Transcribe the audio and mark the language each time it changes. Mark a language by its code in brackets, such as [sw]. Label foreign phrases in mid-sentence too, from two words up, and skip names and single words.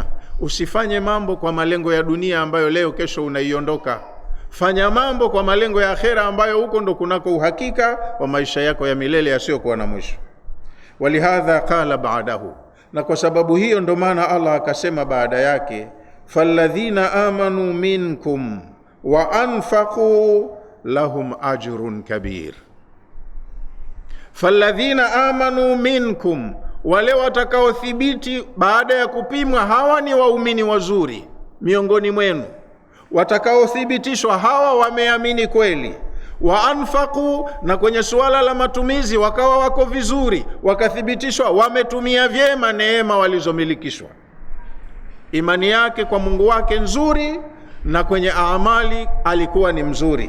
[sw] Usifanye mambo kwa malengo ya dunia ambayo leo kesho unaiondoka. Fanya mambo kwa malengo ya akhera ambayo huko ndo kunako uhakika wa maisha yako ya milele yasiyokuwa na mwisho. [ar] ولهذا قال بعده, [sw] na kwa sababu hiyo ndo maana Allah akasema baada yake, [ar] فالذين آمنوا منكم وأنفقوا لهم أجر كبير. فالذين آمنوا منكم, [sw] wale watakaothibiti baada ya kupimwa, hawa ni waumini wazuri miongoni mwenu, watakaothibitishwa hawa wameamini kweli. [ar] وأنفقوا, [sw] na kwenye suala la matumizi wakawa wako vizuri, wakathibitishwa wametumia vyema neema walizomilikishwa, imani yake kwa Mungu wake nzuri, na kwenye amali alikuwa ni mzuri.